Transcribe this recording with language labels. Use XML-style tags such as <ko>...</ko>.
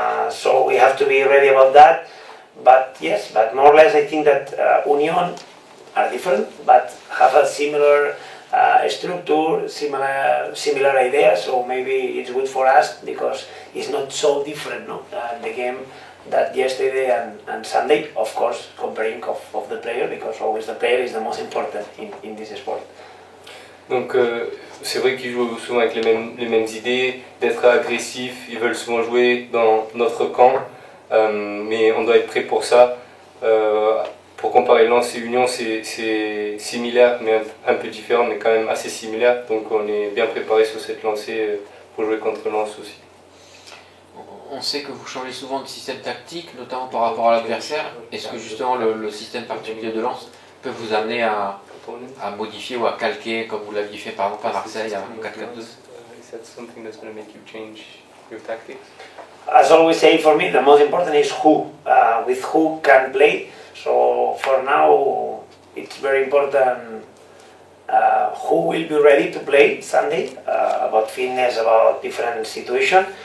<en>So we have to be ready about that. But yes, but more or less I think that Union are different, but have a similar structure, similar idea. So maybe it's good for us because it's not so different, no? The game that yesterday and Sunday, of course, comparing of the player, because always the player is the most important in this sport.</en> <fr>Donc c'est vrai qu'ils jouent souvent avec les mêmes idées, d'être agressifs, ils veulent souvent jouer dans notre camp, mais on doit être prêt pour ça. Pour comparer Lens et Union, c'est similaire, mais un peu différent, mais quand même assez similaire. Donc on est bien préparé sur cette lancée pour jouer contre Lens aussi. On sait que vous changez souvent de système tactique, notamment par rapport à l'adversaire. Est-ce que justement le système particulier de Lens peut vous amener à</fr> <en>opponents.</en> <fr>modifier ou à calquer, comme vous l'aviez fait par exemple à Marseille, à 4-4-2.</fr> <en>Is that something that's going to make you change your tactics? As always say, for me, the most important is who, with who can play. So for now, it's very important who will be ready to play Sunday, about fitness, about different situation.</en>